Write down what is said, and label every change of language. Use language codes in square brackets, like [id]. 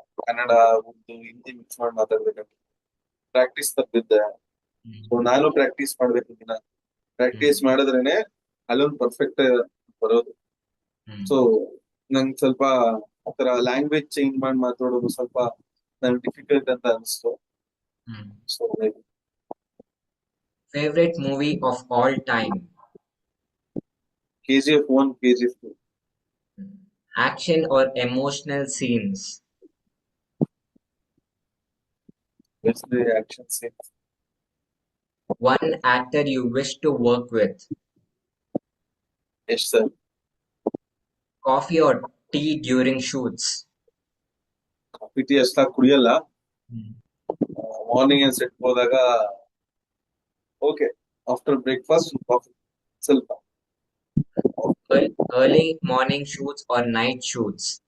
[kn] Kannada, Urdu, Hindi mix ಮಾಡಿ ಮಾತಾಡ್ಬೇಕಂತ practice ತಪ್ಪಿದ್ದೆ. So ನಾನು practice ಮಾಡ್ಬೇಕು ದಿನ. ಪ್ರಾಕ್ಟೀಸ್ ಮಾಡಿದ್ರೇನೆ ಅಲ್ಲೊಂದು ಪರ್ಫೆಕ್ಟ್ ಬರೋದು. ಸೊ ನಂಗೆ ಸ್ವಲ್ಪ ಆತರ ಲ್ಯಾಂಗ್ವೇಜ್ ಚೇಂಜ್ ಮಾಡಿ ಮಾತಾಡೋದು ಸ್ವಲ್ಪ ನನ್ಗೆ ಡಿಫಿಕಲ್ಟ್ ಅಂತ ಅನಿಸ್ತು. So [en] Favorite movie of all time? KGF 1, KGF 2. Action or emotional scenes? Best the action scenes. One actor you wish to work with? Yes, sir. Coffee or tea during shoots? [kn] Coffee tea ಅಷ್ಟಾಗಿ ಕುಡಿಯಲ್ಲ. Morning ಏನ್ set ಹೋದಾಗ okay, after breakfast coffee ಸ್ವಲ್ಪ. [en] Early morning shoots or night shoots?